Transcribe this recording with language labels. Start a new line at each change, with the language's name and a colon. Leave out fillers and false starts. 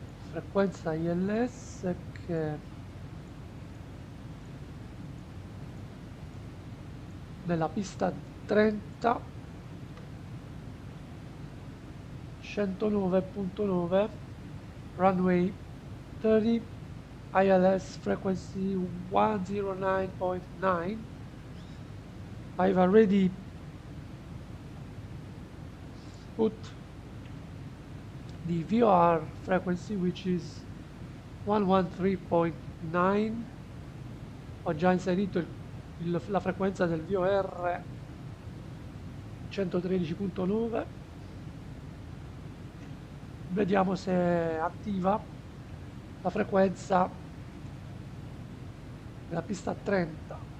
Italian: Frequenza ILS che nella pista 30 109.9
English: runway 30 ILS frequency 109.9. I've already put the VOR frequency, which is 113.9.
Italian: Ho già inserito la frequenza del VOR 113.9. Vediamo se è attiva la frequenza della pista 30.